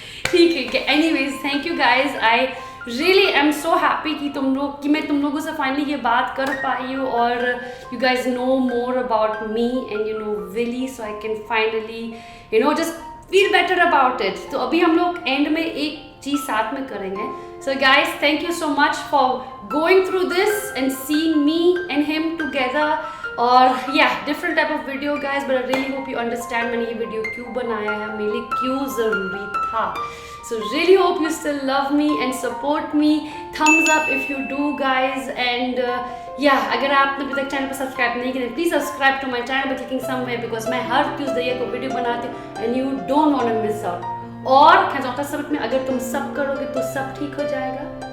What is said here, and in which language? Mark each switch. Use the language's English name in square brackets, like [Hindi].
[Hindi] ठीक है. [English] Anyways, thank you guys. I really am so happy [Hindi] कि मैं तुम लोगों से [English] finally [Hindi] ये बात कर पाई हूँ [English] और you guys know more about me and you know Willy, so I can finally just feel better about it. [Hindi] तो अभी हम लोग end में एक चीज़ साथ में करेंगे. [English] So guys, thank you so much for going through this and seeing me and him together. और different type of video guys, but I really hope you understand [Hindi] मैंने ये video क्यों बनाया है, मेरे लिए क्यों ज़रूरी था. [English] So really hope you still love me and support me. Thumbs up if you do guys, and [Hindi] अगर आपने अभी तक चैनल पर सब्सक्राइब नहीं किया [English] please subscribe to my channel by clicking somewhere, because [Hindi] मैं हर ट्यूसडे को वीडियो बनाती हूँ [English] and you don't want to miss out. [Hindi] और क्या सबक में अगर तुम सब करोगे तो सब ठीक हो जाएगा.